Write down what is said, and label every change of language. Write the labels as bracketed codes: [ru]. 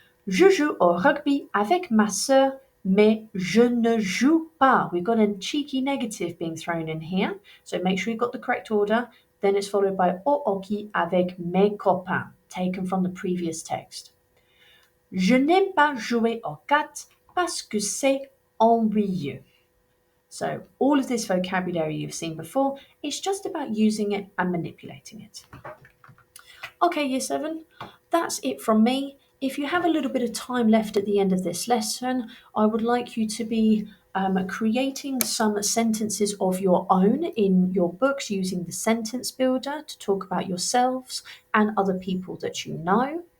[fr] Je joue au rugby avec ma sœur, mais je ne joue pas. [en] We've got a cheeky negative being thrown in here. So make sure you've got the correct order. Then it's followed by [fr] au hockey avec mes copains, [en] taken from the previous text. [fr] Je n'aime pas jouer aux cartes parce que c'est ennuyeux. [en] So all of this vocabulary you've seen before, it's just about using it and manipulating it. Okay, Year 7, that's it from me. If you have a little bit of time left at the end of this lesson, I would like you to be creating some sentences of your own in your books using the sentence builder to talk about yourselves and other people that you know.